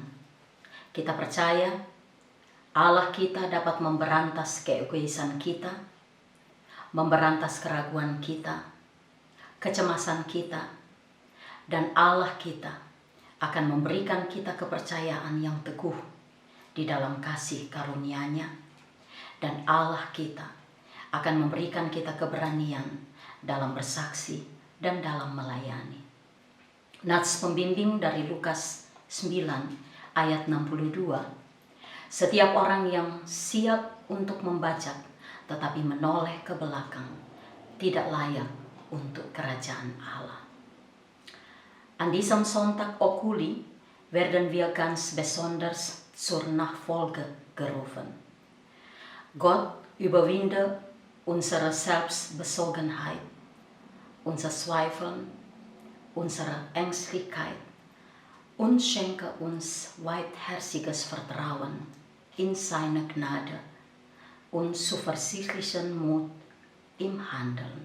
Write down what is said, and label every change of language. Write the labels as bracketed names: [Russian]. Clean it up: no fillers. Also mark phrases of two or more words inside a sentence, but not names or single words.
[Indonesian] Kita percaya Allah kita dapat memberantas keegoisan kita, memberantas keraguan kita, kecemasan kita, dan Allah kita akan memberikan kita kepercayaan yang teguh di dalam kasih karunia-Nya, dan Allah kita akan memberikan kita keberanian dalam bersaksi dan dalam melayani. Nats pembimbing dari Lukas 9 ayat 62. Setiap orang yang siap untuk membajak tetapi menoleh ke belakang tidak layak untuk kerajaan Allah. [German] An diesem Sonntag Okuli werden wir ganz besonders zur Nachfolge gerufen. Gott überwinde unsere Selbstbezogenheit, unser Zweifeln, unsere Ängstlichkeit und schenke uns weitherziges Vertrauen in seine Gnade und zuversichtlichen Mut im Handeln.